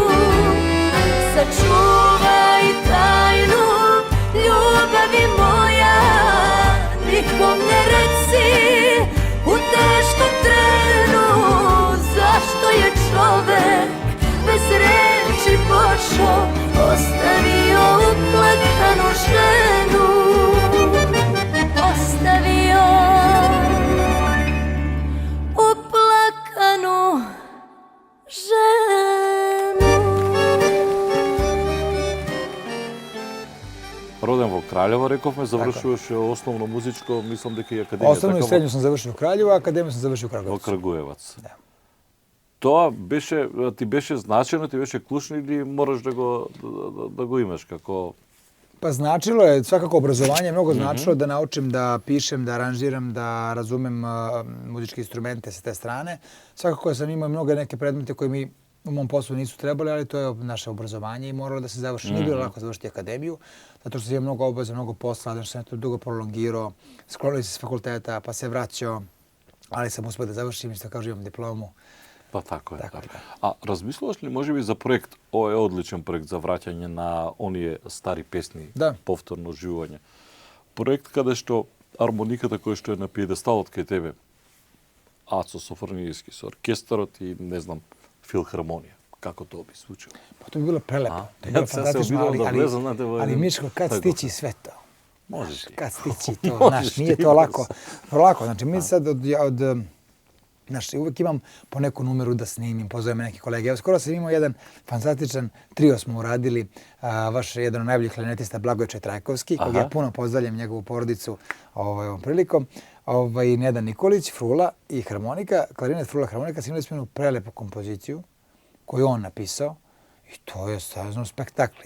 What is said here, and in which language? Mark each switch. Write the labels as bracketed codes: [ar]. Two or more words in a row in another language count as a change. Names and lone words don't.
[sr] Sačuvaj tajnu ljubavi moja, nikom ne reci u teškom trenu zašto je čovek bez reči pošao, ostavio uplakanu ženu. Ostavio uplakanu ženu. [mk] Роден во Кралево, рековме, завршуваше основно музичко, мислам дека и академија. [sr] Основно и средно sam završio u Kraljevu, a akademiju sam završio u [mk] Во [sr] Kragujevcu. [mk] Крагуевац. Да. Тоа беше, ти беше значено, ти беше клучно или мораш да го имаш како... [sr] Pa značilo je, svakako obrazovanje je mnogo značilo da naučim da pišem, da aranžiram, da razumem muzičke instrumente sa te strane. Svakako sam imao mnogo neke predmete koje mi u mom poslu nisu trebali, ali to je naše obrazovanje i moralo da se završi. Nije bilo lako završiti akademiju, zato što sam imao mnogo obaveza, mnogo posla, da sam to dugo prolongirao, sklonio se s fakulteta, pa se vraćao, ali sam uspio da završim i što kažu imam diplomu. [mk] Па тако е. Така Да. е, да. А размислуваш ли можеби за проект, ова е одличен проект за враќање на оние стари песни, Да. повторно живување. Проект каде што армониката која што е на пиедесталот кај тебе, Ацо Софрониевски со оркестарот и не знам филхармонија. Како тоа би случило? [sr] Pa to bi bilo prelepo. A? To bi bilo Ja sam se fantastično, [mk] обидао да влезам на тебе, [sr] ali Miško, kad tako. stići sve to? [mk] Можеш ти. [sr] Kad stići to, Možeš znaš, nije ti, to lako. brzo. Lako, znači mi sad znaš, uvek imam po neku numeru da snimim, pozovem neke kolege. Evo, skoro sam imao jedan fantastičan trio smo uradili, vaš jedan od najboljih klarnetista Blagoje Četrajkovski, kog ja Aha. puno pozdravljam, njegovu porodicu ovom prilikom. Neda Nikolić, Frula i harmonika, klarinet, Frula, harmonika, snimali smo jednu prelepu kompoziciju koju on napisao i to je stvarno spektakl.